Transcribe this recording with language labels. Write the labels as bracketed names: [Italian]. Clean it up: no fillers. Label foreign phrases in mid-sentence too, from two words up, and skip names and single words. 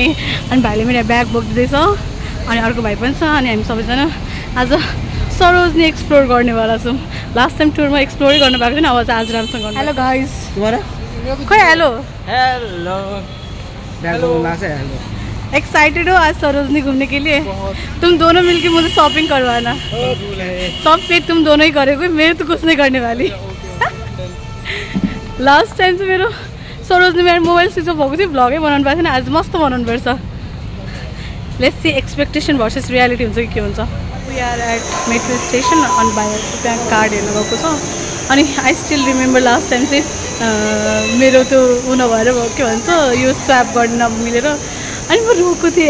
[Nepali] अनि भाइले मेरो ब्याग बोक्दैछ अनि अर्को भाइ पनि छ. अनि हामी सबैजना आज सरोजनी एक्सप्लोर गर्नेवाला छौँ. [English] last time [Nepali] टुरमा एक्सप्लोरै गर्नु भएको थिएन. अब चाहिँ आज राम्रोसँग गर्नु. [English] Hello guys. [Nepali] खै हेलो एक्साइटेड हो आज सरोजनी [Hindi] घूमने के लिए. [Nepali] तुम दोनों मिलके मुझे शॉपिंग करवाना. सब पे तुम दोनों ही करोगे, मैं तो कुछ नहीं करने वाली. [English] last time [Nepali] चाहिँ मेरो सरोजनी मेरो मोबाइल [English] switch off [Nepali] भएको थियो. भ्लगै बनाउनु पाएको थिएन. आज मस्त बनाउनु पर्छ. [English] Let's see expectation versus reality हुन्छ कि के हुन्छ. We are at metro station. [Nepali] अनि बाहिर त्यहाँ कार्ड हेर्नु गएको छ. अनि [English] I still remember last time [Nepali] चाहिँ मेरो त्यो ऊ नभएर के भन्छ यो स्वाप गर्न नमिलेर अनि म रोएको थिएँ.